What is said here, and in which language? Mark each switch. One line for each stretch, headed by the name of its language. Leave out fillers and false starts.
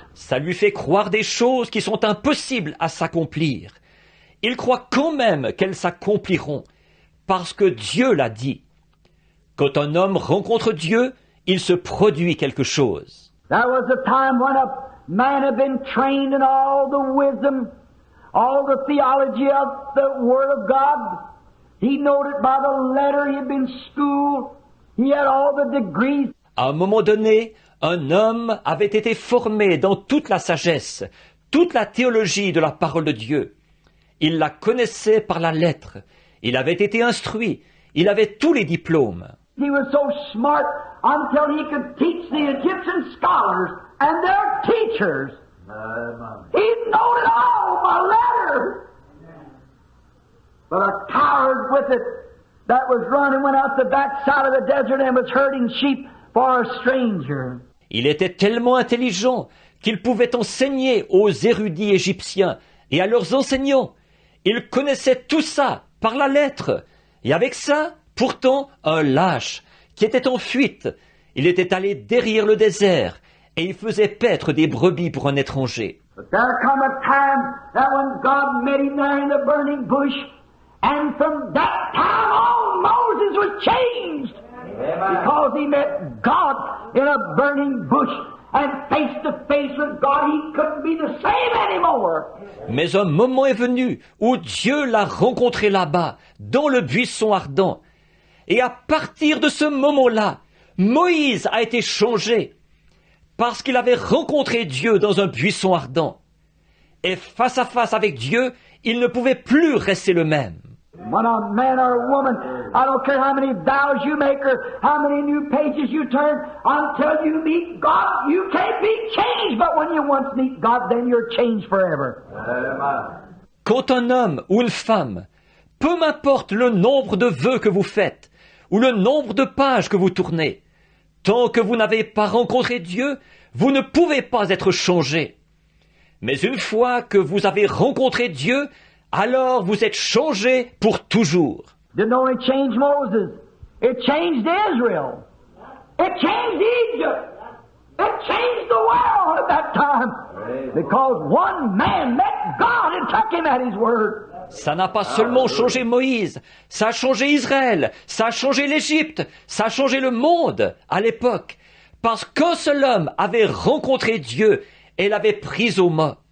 French: Ça lui fait croire des choses qui sont impossibles à s'accomplir. Il croit quand même qu'elles s'accompliront, parce que Dieu l'a dit. Quand un homme rencontre Dieu, il se produit quelque chose.
English: There was a time when a man had been trained in all the wisdom, all the theology of the Word of God. He knowed it by the letter. He had been schooled. He had all the degrees.
French: À un moment donné, un homme avait été formé dans toute la sagesse, toute la théologie de la parole de Dieu. Il la connaissait par la lettre. Il avait été instruit. Il avait tous les diplômes.
English: He was so smart until he could teach the Egyptian scholars and their teachers. He knew it all by letter. But a coward with it that was running went out the backside of the desert and was herding sheep for a stranger.
French: Il était tellement intelligent qu'il pouvait enseigner aux érudits égyptiens et à leurs enseignants. Il connaissait tout ça par la lettre. Et avec ça, pourtant, un lâche qui était en fuite. Il était allé derrière le désert et il faisait paître des brebis pour un étranger.
English: But there come a time that when God met him there in the burning bush, and from that time on Moses was changed. Because he met God in a burning bush and face to face with God, he couldn't be the same anymore.
French: Mais un moment est venu où Dieu l'a rencontré là-bas, dans le buisson ardent. Et à partir de ce moment-là, Moïse a été changé, parce qu'il avait rencontré Dieu dans un buisson ardent. Et face à face avec Dieu, il ne pouvait plus rester le même.
English: When a man or a woman, I don't care how many vows you make or how many new pages you turn, until you meet God, you can't be changed. But when you once meet God, then you're changed forever.
French: Quand un homme ou une femme, peu m'importe le nombre de vœux que vous faites, ou le nombre de pages que vous tournez, tant que vous n'avez pas rencontré Dieu, vous ne pouvez pas être changé. Mais une fois que vous avez rencontré Dieu, alors vous êtes changé pour toujours.
English: Didn't only change Moses, it changed Israel. It changed Egypt. It changed the world at that time. Because one man met God and took him at his word.
French: Ça n'a pas seulement changé Moïse, ça a changé Israël, ça a changé l'Égypte, ça a changé le monde à l'époque. Parce qu'un seul homme avait rencontré Dieu et l'avait pris au mot.